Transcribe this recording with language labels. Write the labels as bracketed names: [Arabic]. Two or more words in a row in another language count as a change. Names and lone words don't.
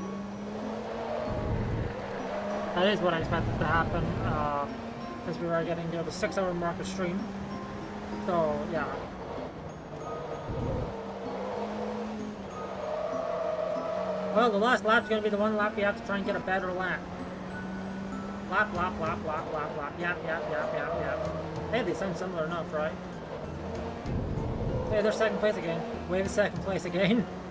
[English] That is what I expected to happen, as we were getting near the 6-hour mark of stream. So, yeah. Well, the last lap's gonna be the one lap you have to try and get a better lap. Lap, lap, lap, lap, lap, lap. Yap, yap, yap, yap, yap. Hey, they sound similar enough, right? Hey, they're second place again. Wave is second place again.